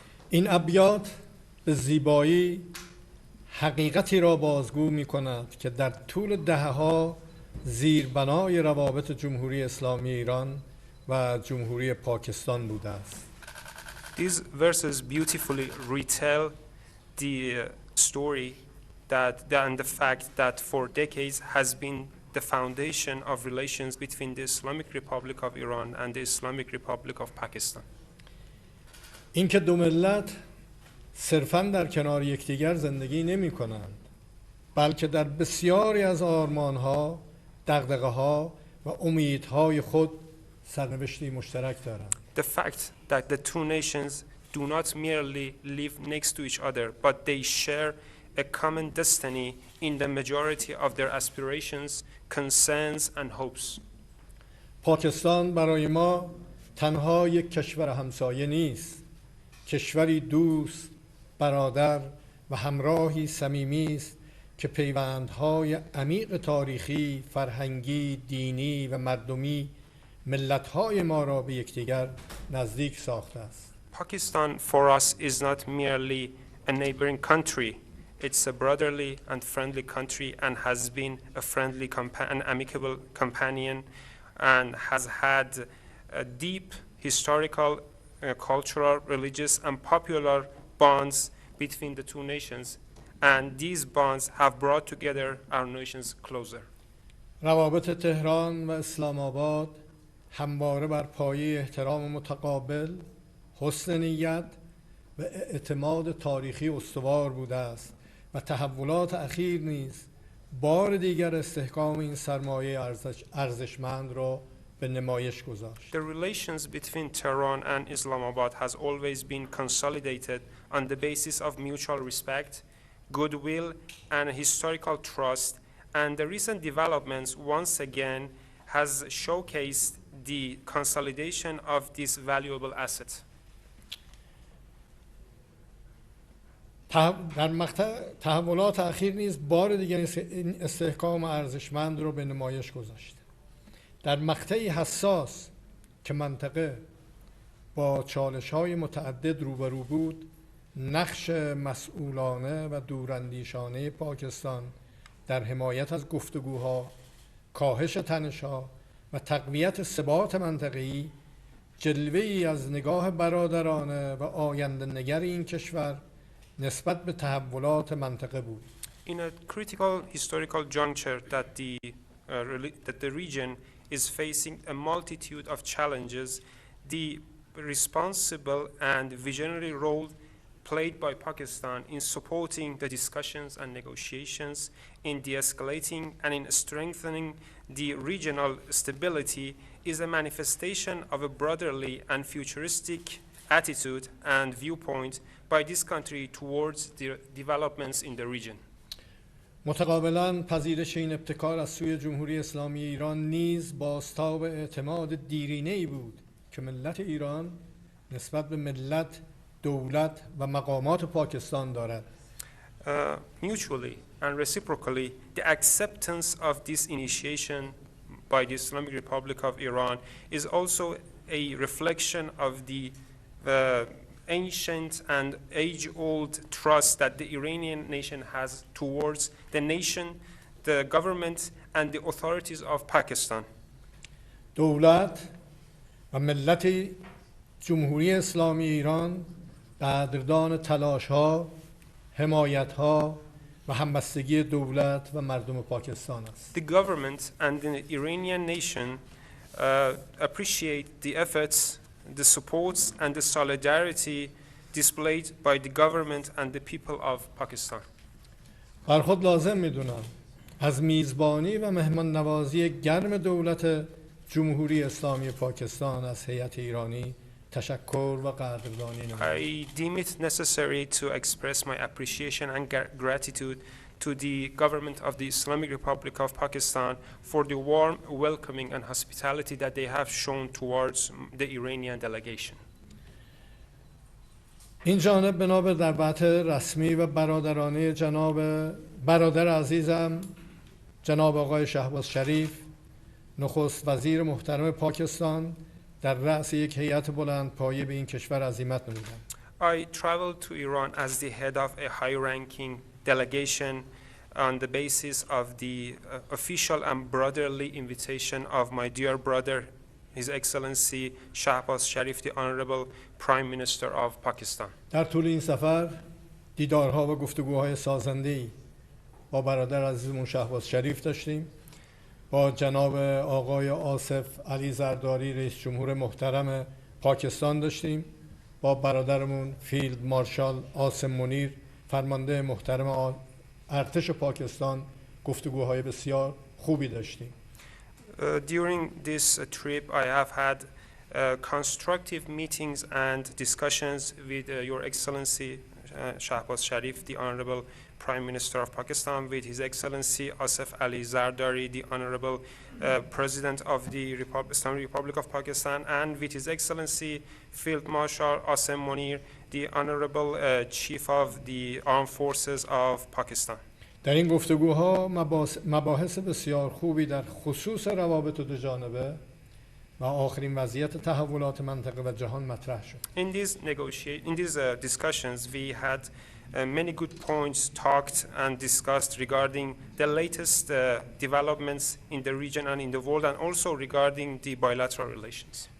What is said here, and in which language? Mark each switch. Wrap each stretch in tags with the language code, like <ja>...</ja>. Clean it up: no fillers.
<fa>این ابیات به زیبایی حقیقتی را بازگو می کند که در طول دهه‌ها زیربنای روابط جمهوری اسلامی ایران و جمهوری پاکستان بوده است.</fa> <en>These verses beautifully retell the story and the fact that for decades has been the foundation of relations between the Islamic Republic of Iran and the Islamic Republic of Pakistan.</en> <fa>اینکه دو ملت صرفاً در کنار یکدیگر زندگی نمی کنند، بلکه در بسیاری از آرمانها، دغدغه‌ها و امیدهای خود سرنوشتی مشترک دارند.</fa> <en>The fact that the two nations do not merely live next to each other, but they share a common destiny in the majority of their aspirations, concerns, and hopes.</en> <fa>پاکستان برای ما تنها یک کشور همسایه نیست. کشوری دوست، برادر و همراهی صمیمی است که پیوندهای عمیق تاریخی، فرهنگی، دینی و مردمی ملت‌های ما را به یکدیگر نزدیک ساخته است.</fa> <en>Pakistan for us is not merely a neighboring country. It's a brotherly and friendly country and has been a friendly an amicable companion and has had a deep historical, cultural, religious and popular bonds between the two nations, and these bonds have brought together our nations closer.</en> <fa>روابط تهران و اسلام آباد همواره بر پایه احترام متقابل، حسن نیت و اعتماد تاریخی استوار بوده است و تحولات اخیر نیز بار دیگر استحکام این سرمایه ارزشمند را به نمایش گذاشت.</fa> <en>The relations between Tehran and Islamabad has always been consolidated on the basis of mutual respect, goodwill, and historical trust, and the recent developments once again has showcased the consolidation of this valuable asset.</en> <fa>در مقطع تحولات اخیر نیز بار دیگر این استحکام ارزشمند را به نمایش گذاشت. در مقطعی حساس که منطقه با چالش‌های متعدد روبرو بود، نقش مسئولانه و دوراندیشانه پاکستان در حمایت از گفتگوها، کاهش تنش‌ها و تقویت ثبات منطقه‌ای جلوه‌ای از نگاه برادرانه و آینده‌نگر این کشور نسبت به تحولات منطقه بود.</fa> <en>In a critical historical juncture that the region is facing a multitude of challenges, the responsible and visionary role played by Pakistan in supporting the discussions and negotiations, in de-escalating and in strengthening the regional stability is a manifestation of a brotherly and futuristic attitude and viewpoint by this country towards the developments in the region.</en> <fa>متقابلاً پذیرش این ابتکار از سوی جمهوری اسلامی ایران نیز بازتاب اعتماد دیرینه‌ای بود که ملت ایران نسبت به ملت، دولت و مقامات پاکستان دارد.</fa> <en>Mutually and reciprocally, the acceptance of this initiation by the Islamic Republic of Iran is also a reflection of the ancient and age-old trust that the Iranian nation has towards the nation, the government, and the authorities of Pakistan.</en> <fa>دولت و ملت جمهوری اسلامی ایران قدردان تلاش‌ها، حمایت‌ها و همبستگی دولت و مردم پاکستان است.</fa> <en>The government and the Iranian nation appreciate the efforts, the supports, and the solidarity displayed by the government and the people of Pakistan.</en> <fa>بر خود لازم میدونم از میزبانی و مهمان نوازی گرم دولت جمهوری اسلامی پاکستان از هیئت ایرانی تشکر و قدردانی نمایم.</fa> <en>I deem it necessary to express my appreciation and gratitude to the government of the Islamic Republic of Pakistan for the warm welcoming and hospitality that they have shown towards the Iranian delegation.</en> <fa>این جانب بنا به دعوت رسمی و برادرانه برادر عزیزم جناب آقای شهباز شریف نخست وزیر محترم پاکستان در رأس یک هیئت بلندپایه به این کشور عزیمت نمودم.</fa> <en>I traveled to Iran as the head of a high-ranking delegation on the basis of the official and brotherly invitation of my dear brother, His Excellency Shahbaz Sharif, the Honorable Prime Minister of Pakistan.</en> <fa>در طول این سفر دیدارها و گفتگوهای سازنده‌ای با برادر عزیزمون شهباز شریف داشتیم، با جناب آقای آصف علی زرداری رئیس جمهور محترم پاکستان داشتیم، با برادرمون فیلد مارشال عاصم منیر فرمانده محترم ارتش پاکستان گفتگوهای بسیار خوبی داشتیم.</fa> <en>During this trip, I have had constructive meetings and discussions with Your Excellency Shahbaz Sharif, the Honorable Prime Minister of Pakistan, with His Excellency Asif Ali Zardari, the Honorable President of the Islamic Republic of Pakistan, and with His Excellency Field Marshal Asim Munir, the Honorable Chief of the Armed Forces of Pakistan.</en> <fa>در این گفتگوها مباحث بسیار خوبی در خصوص روابط دو جانبه و آخرین وضعیت تحولات منطقه و جهان مطرح شد.</fa> <en>In these discussions, we had many good points talked and discussed regarding the latest developments in the region and in the world, and also regarding the bilateral relations.</en>